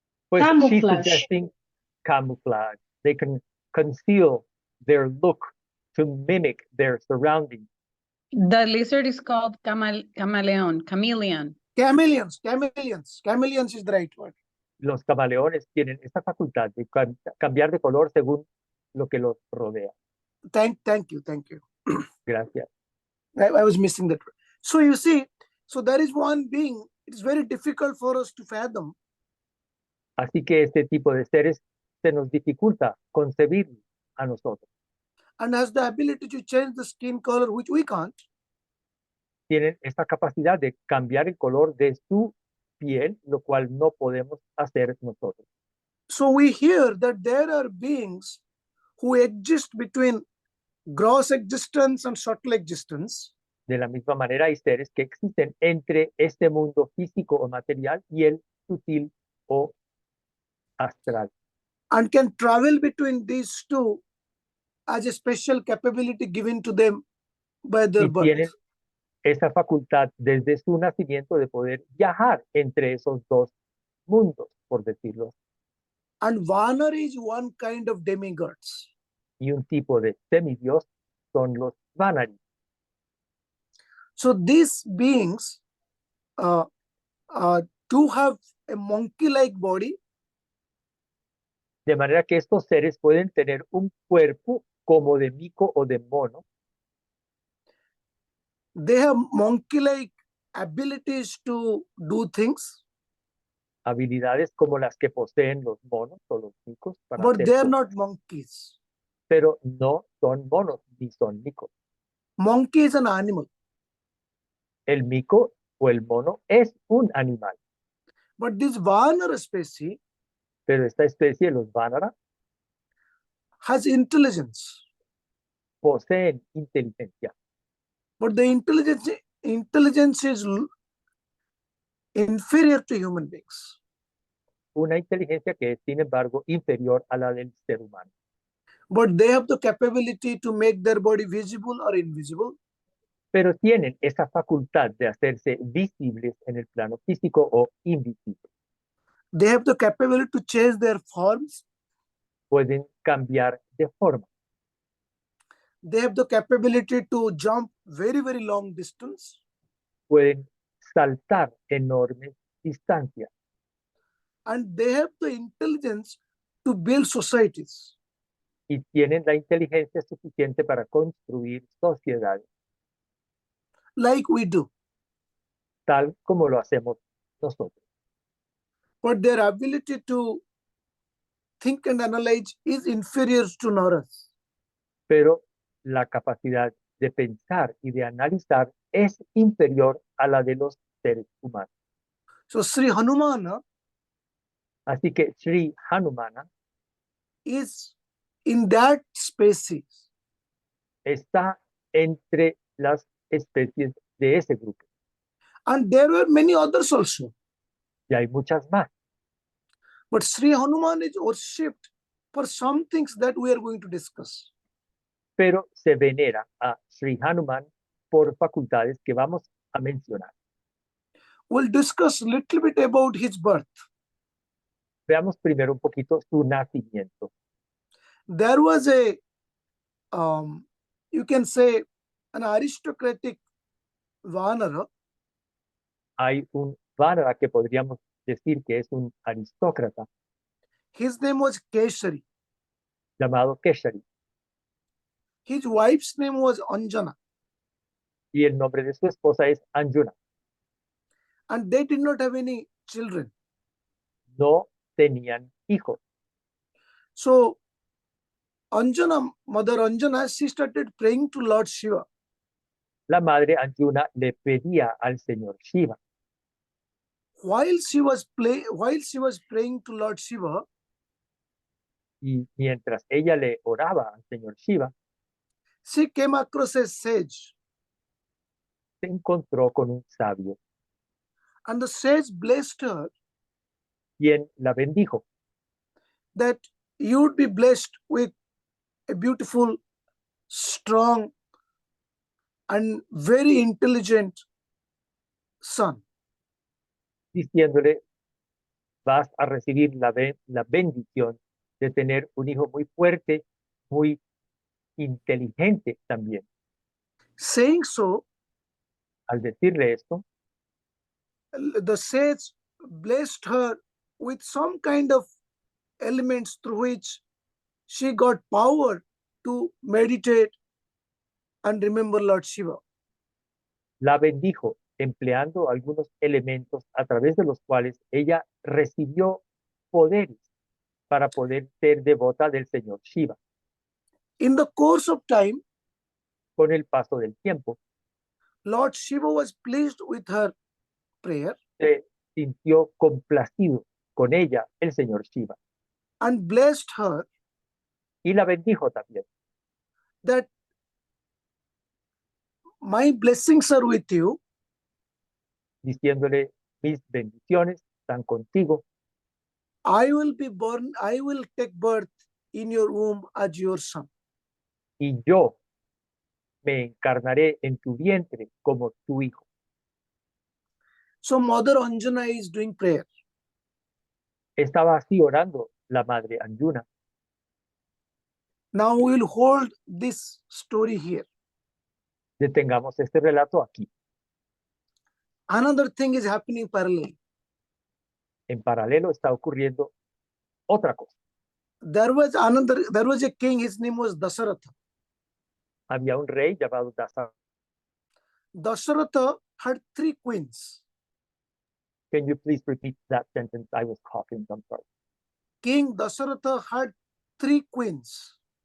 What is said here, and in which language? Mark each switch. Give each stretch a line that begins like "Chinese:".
Spanish: Pues
English: she's Camouflage. suggesting camouflage. They can conceal their look to mimic their surroundings. The lizard is called chameleon. Chameleons is the right word.
Spanish: Los camaleones tienen esta facultad de cambiar de color según lo que los rodea.
English: Thank you.
Spanish: Gracias.
English: I was missing that word. So you see, so there is one being, it is very difficult for us to fathom.
Spanish: Así que este tipo de seres se nos dificulta concebir a nosotros.
English: And has the ability to change the skin color, which we can't.
Spanish: Tienen esta capacidad de cambiar el color de su piel, lo cual no podemos hacer nosotros.
English: So we hear that there are beings who exist between gross existence and subtle existence.
Spanish: De la misma manera, hay seres que existen entre este mundo físico o material y el sutil o astral.
English: And can travel between these two as a special capability given to them by their
Spanish: Y
English: birth.
Spanish: tienen esa facultad desde su nacimiento de poder viajar entre esos dos mundos, por decirlo.
English: And Vanar is one kind of demigods.
Spanish: Y un tipo de semidios son los Vanari.
English: So these beings do have a monkey-like body,
Spanish: De manera que estos seres pueden tener un cuerpo como de mico o de mono.
English: they have monkey-like abilities to do things,
Spanish: Habilidades como las que poseen los monos o los micos, para
English: but
Spanish: hacer
English: they are
Spanish: cosas,
English: not monkeys.
Spanish: pero no son monos ni son micos.
English: Monkey is an animal,
Spanish: El mico o el mono es un animal,
English: but this Vanar species
Spanish: pero esta especie, los Vanara,
English: has intelligence,
Spanish: poseen inteligencia,
English: but the intelligence is inferior to human beings.
Spanish: una inteligencia que es, sin embargo, inferior a la del ser humano.
English: But they have the capability to make their body visible or invisible.
Spanish: Pero tienen esa facultad de hacerse visibles en el plano físico o invisible.
English: They have the capability to change their forms.
Spanish: Pueden cambiar de forma.
English: They have the capability to jump very, very long distance.
Spanish: Pueden saltar enormes distancias.
English: And they have the intelligence to build societies.
Spanish: Y tienen la inteligencia suficiente para construir sociedades,
English: Like we do.
Spanish: tal como lo hacemos nosotros.
English: But their ability to think and analyze is inferior to Naras.
Spanish: Pero la capacidad de pensar y de analizar es inferior a la de los seres humanos.
English: So Sri Hanumana
Spanish: Así que Sri Hanumana
English: is in that species.
Spanish: está entre las especies de ese grupo.
English: And there were many others also.
Spanish: Y hay muchas más.
English: But Sri Hanuman is worshipped for some things that we are going to discuss.
Spanish: Pero se venera a Sri Hanuman por facultades que vamos a mencionar.
English: We'll discuss a little bit about his birth.
Spanish: Veamos primero un poquito su nacimiento.
English: There was a you can say, an aristocratic Vanara.
Spanish: Hay un Vanara que podríamos decir que es un aristócrata
English: His name was Keshari.
Spanish: llamado Keshari,
English: His wife's name was Anjana,
Spanish: y el nombre de su esposa es Anjuna.
English: and they did not have any children.
Spanish: No tenían hijos.
English: So Anjana, Mother Anjana, she started praying to Lord Shiva.
Spanish: La madre Anjuna le pedía al señor Shiva.
English: While she was praying to Lord Shiva,
Spanish: Y mientras ella le oraba al señor Shiva,
English: she came across a sage,
Spanish: se encontró con un sabio,
English: and the sage blessed her
Spanish: quien la bendijo,
English: that you would be blessed with a beautiful, strong, and very intelligent son.
Spanish: diciéndole, vas a recibir la bendición de tener un hijo muy fuerte, muy inteligente también.
English: Saying so,
Spanish: Al decirle esto,
English: the sage blessed her with some kind of elements through which she got power to meditate and remember Lord Shiva.
Spanish: la bendijo empleando algunos elementos a través de los cuales ella recibió poderes para poder ser devota del señor Shiva.
English: In the course of time,
Spanish: Con el paso del tiempo,
English: Lord Shiva was pleased with her prayer
Spanish: se sintió complacido con ella el señor Shiva
English: and blessed her
Spanish: y la bendijo también.
English: that my blessings are with you,
Spanish: Diciéndole, mis bendiciones están contigo,
English: I will take birth in your womb as your son.
Spanish: y yo me encarnaré en tu vientre como tu hijo.
English: So Mother Anjana is doing prayer.
Spanish: Estaba así orando la madre Anjuna.
English: Now we will hold this story here.
Spanish: Detengamos este relato aquí.
English: Another thing is happening parallel.
Spanish: En paralelo está ocurriendo otra cosa.
English: There was a king, his name was Dasaratha.
Spanish: Había un rey llamado Dasaratha.
English: Dasaratha had 3 queens. Can you please repeat that sentence? I was coughing, I'm sorry. King Dasaratha had 3 queens.